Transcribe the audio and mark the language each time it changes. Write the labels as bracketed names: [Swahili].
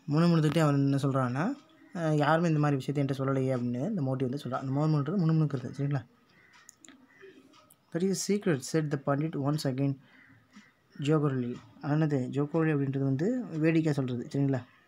[Tamil] முணுமுணுத்துக்கிட்டே அவன் என்ன சொல்கிறான்னா, யாருமே இந்த மாதிரி விஷயத்தை என்கிட்ட சொல்லலையே அப்படின்னு இந்த மோட்டி வந்து சொல்கிறான். அந்த மோர்முன்றது முணுமுணுக்கிறது. சரிங்களா? [English] That is a secret, said the Pandit once again jocularly. [Tamil] ஆனது ஜோக்குலி அப்படின்றது வந்து வேடிக்கை சொல்கிறது. சரிங்களா?